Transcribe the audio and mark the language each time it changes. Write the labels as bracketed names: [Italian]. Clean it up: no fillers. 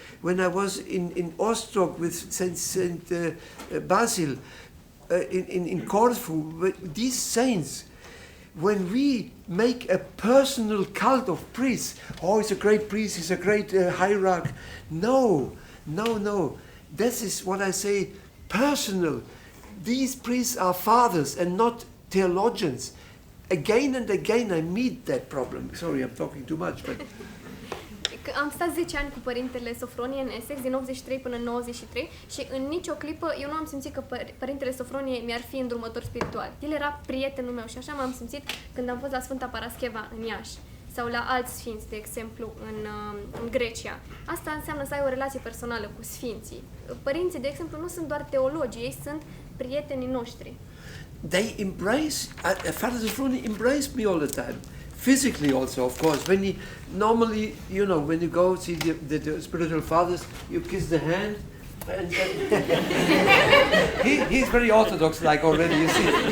[English] When I was in Ostrock with Saint Basil, in Corfu, these saints, when we make a personal cult of priests, oh, he's a great priest, he's a great hierarch. No. This is what I say, personal. These priests are fathers and not theologians. Again and again I meet that problem. Sorry, I'm talking too much, but... [Romanian] Am stat 10 ani cu părintele Sofronie în Essex, din 83 până în 93, și în nicio clipă eu nu am simțit că părintele Sofronie mi-ar fi îndrumător spiritual. El era prietenul meu și așa m-am simțit când am fost la Sfânta Parascheva în Iași sau la alți sfinți, de exemplu, în Grecia. Asta înseamnă să ai o relație personală cu sfinții. Părinții, de exemplu, nu sunt doar teologi, ei sunt prietenii noștri. [English] They embrace, Father Sophroni embraced me all the time. Physically also, of course. When he, normally, you know, when you go see the spiritual fathers, you kiss the hand, and he's very orthodox-like already, you see.